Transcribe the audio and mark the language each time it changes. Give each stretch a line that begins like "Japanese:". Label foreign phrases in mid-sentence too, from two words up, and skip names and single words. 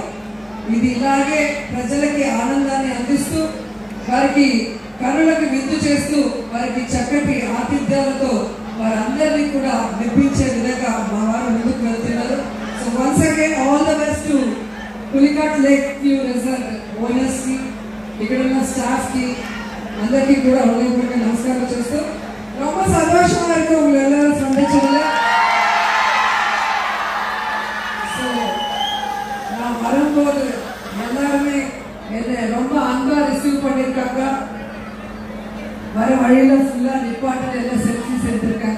Telugu: ఇది ఇలాగే ప్రజలకి ఆనందాన్ని అందిస్తూ వారికి కనులకు విందు చేస్తూ వారికి చక్కటి ఆతిథ్యాలతో వారందరినీ కూడా మెప్పించే విధంగా మా వారు ముందుకు వెళ్తున్నారు.
English: So once again all the best to
Telugu: పులికాట్ లేక్ వ్యూ రిసార్ట్ ఓనర్స్ కి, ఇక్కడ ఉన్న స్టాఫ్ కి అందరికీ కూడా హృదయపూర్వక నమస్కారం చేస్తూ
Tamil: ரொம்ப சந்தோஷமா இருக்கு உங்களை எல்லாரும் சந்திச்சதுல. ஸோ நான் வரும்போது எல்லாருமே என்னை ரொம்ப அன்பா ரிசீவ் பண்ணியிருக்காங்க. வர வழியில ஃபுல்லா நிப்பாட்டில் எல்லாம் செல்ஃபிஸ் எடுத்திருக்காங்க.